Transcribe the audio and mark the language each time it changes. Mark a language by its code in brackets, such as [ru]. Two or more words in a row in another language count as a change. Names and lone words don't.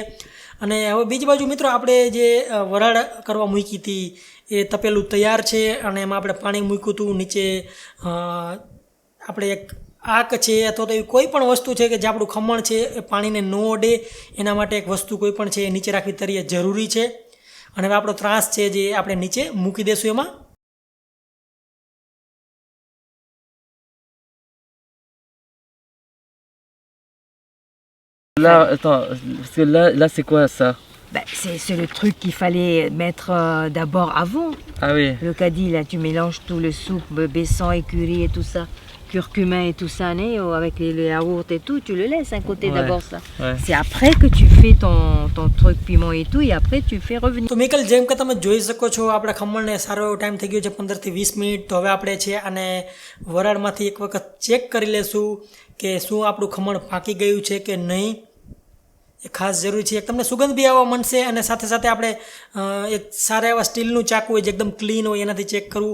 [gu] અને હવે બીજી બાજુ મિત્રો આપણે જે વરાળ કરવા મૂકી હતી એ તપેલું તૈયાર છે અને એમાં આપણે પાણી મૂક્યું હતું. નીચે આપણે એક આક છે અથવા તો એવી કોઈ પણ વસ્તુ છે કે જે આપણું ખમણ છે એ પાણીને ન અડે એના માટે એક વસ્તુ કોઈ પણ છે એ નીચે રાખવી તરીકે જરૂરી છે. અને હવે આપણો ત્રાસ છે જે આપણે નીચે મૂકી દઈશું એમાં. [fr] Là, attends, parce que là c'est quoi ça? Bah, c'est le truc qu'il fallait mettre d'abord avant. Ah oui. Le caddie, là, tu mélanges tout le soupe, bessan et curry et tout ça, curcumin et tout ça, né, avec les yaourts et tout, tu le laisses à côté d'abord ça. Ouais. C'est après que tu fais ton truc piment et tout, et après tu fais revenir. [gu] તો મિકલ જેમ કે તમે જોઈ શકો છો આપણા ખમણને સારો એવો ટાઈમ થઈ ગયો છે, 15 થી 20 મિનિટ. તો હવે આપણે છે અને વરાળમાંથી એક વખત ચેક કરી લેશું કે શું આપણું ખમણ પાકી ગયું છે કે નહીં. એ ખાસ જરૂરી છે. એક તમને સુગંધ બી આવવા માંડશે અને સાથે સાથે આપણે એક સારા એવા સ્ટીલનું ચાકુ હોય જે એકદમ ક્લીન હોય એનાથી ચેક કરવું.